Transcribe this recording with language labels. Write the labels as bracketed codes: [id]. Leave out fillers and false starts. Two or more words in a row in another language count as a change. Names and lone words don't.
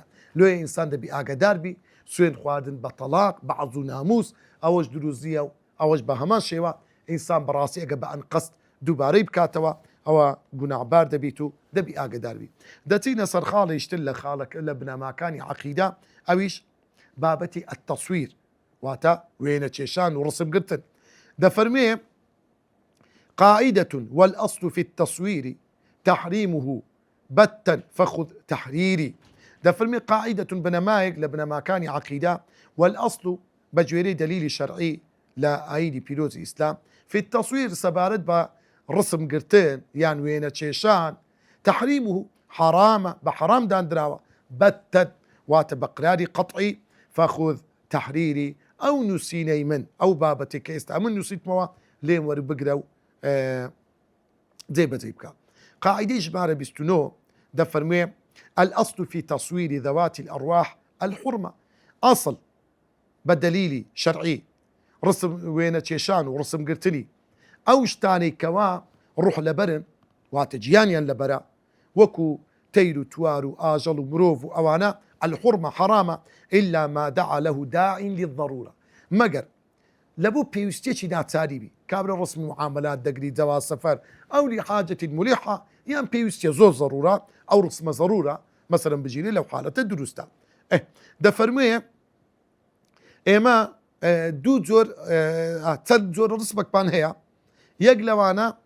[ckb] لۆیە ئینسان دەبی ئاگادار بی سوێند خواردن بە تەلاق بە عەز و ناموس ئەوەش دروست نییە و ئەوەش بە هەمان شێوە ئینسان بەڕاستی ئەگە بە ئەنقەست دووبارەی بکاتەوە ئەوە گوناحبار دەبیت و دەبی ئاگادار بی. دەچینە سەر خاڵێشتر لە خاڵەکە لە بنەماکانی عەقیدە، ئەویش بابەتی التەسویر، واتە وێنە چێشان و ڕسمگرتن. [ar] دەفەرمێ قاعدة والأصل في التصوير تحريمه بتا فخذ تحريري. [ckb] دەفەرمێ قاعدة بنەمایەک لە بنەماکانی عەقیدە، والأصل بەگوێرەی دلیلی شەرعی لە ئایینی پیرۆزی ئیسلام، [ar] في التصوير [ckb] سەبارەت بە ڕسمگرتن یان وێنە چێشان، تحريمه حرامە، بە حرام دانراوە، بەتەن واتە بە قراری قەطعی، [ar] فخذ تحريري [ckb] ئەو نووسینەی من ئەو بابەتێک کە ئێستا من نووسیتمەوە لێم وەربگرە و جێبەجێ بکە. قاعدەی ژمارە 29 دەفەرموێ [ar] الأصل في تصوير ذوات الأرواح الحرمة، أصل بدليلي شرعي رسم [ckb] وێنە چێشان و ڕسمگرتنی ئەو شتانەی کەوا ڕوح لەبەرن واتە گیانیان لەبەرە، وەکو تەیر و توار و ئاژەڵ و مرۆڤ و ئەوانە الحرمة حرامە، [ar] إلا ما دعا له داع للضرورة، [ckb] مەگەر لەبوو پێویستێکی ناچاری بی کابرا ڕسمی معاملات دەگری جواز سەفەر ئەو لحاجەتی ملیحە یان پێویستە زۆر ضرورە ئەو ڕسمە ضرورە مەسەلەن بژیرێ لەو حالەتە دروستە دەفەرموویە ئێمە دوو جۆر چەند جۆر ڕسمێکمان هەیە یەک لەوانە